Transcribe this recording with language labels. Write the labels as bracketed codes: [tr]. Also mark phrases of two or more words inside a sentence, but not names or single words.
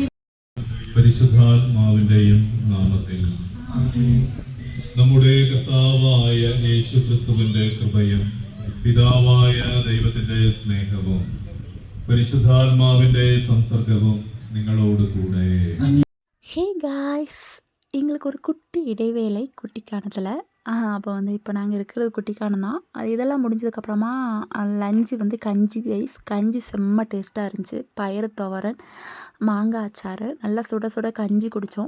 [ml] പരിശുദ്ധാത്മാവിന്റെയും നാമത്തിൽ നമ്മുടെ കർത്താവായ യേശുക്രിസ്തുവിന്റെ കൃപയും പിതാവായ ദൈവത്തിന്റെ സ്നേഹവും പരിശുദ്ധാത്മാവിന്റെ സംസർഗവും നിങ്ങളോട് കൂടെ. [en] hey guys, [ta] எங்களுக்கு ஒரு குட்டி இடைவேளை குட்டிக்கானத்தில். அப்போ வந்து இப்போ நாங்கள் இருக்கிறது குட்டிக்கானம் தான். அது இதெல்லாம் முடிஞ்சதுக்கப்புறமா லஞ்சு வந்து கஞ்சி கைஸ். கஞ்சி செம்ம டேஸ்ட்டாக இருந்துச்சு. பயிறு துவரன், மாங்காய் அச்சாறு, நல்லா சுட சுட கஞ்சி குடித்தோம்.